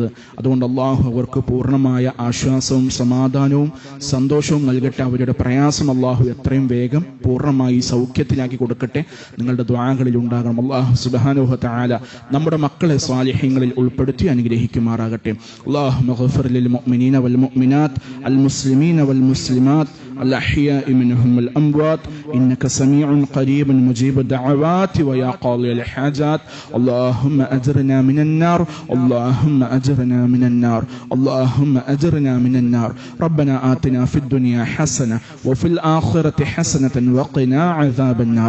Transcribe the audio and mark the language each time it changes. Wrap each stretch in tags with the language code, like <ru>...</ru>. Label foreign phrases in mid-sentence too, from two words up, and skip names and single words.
<ml>അതുകൊണ്ട് അള്ളാഹു അവർക്ക് പൂർണ്ണമായ ആശ്വാസവും സമാധാനവും സന്തോഷവും നൽകട്ടെ. അവരുടെ പ്രയാസം അള്ളാഹു എത്രയും വേഗം പൂർണ്ണമായി സൗഖ്യത്തിലാക്കി കൊടുക്കട്ടെ. നിങ്ങളുടെ ദുആകളിൽ ഉണ്ടാകണം.</ml> <ar>الله سبحانه وتعالى</ar> <ml>നമ്മുടെ മക്കളെ സ്വാലിഹീങ്ങളിൽ ഉൾപ്പെടുത്തി അനുഗ്രഹിക്കുമാറാകട്ടെ.</ml> <ar>اللهم اغفر للمؤمنين والمؤمنات المسلمين والمسلمات الأحياء منهم الأموات إنك سميع قريب مجيب الدعوات ويا قاضي الحاجات. اللهم أجرنا من النار، اللهم أجرنا من النار، اللهم أجرنا من النار. ربنا آتنا في الدنيا حسنة وفي الآخرة حسنة وقنا عذاب النار.</ar>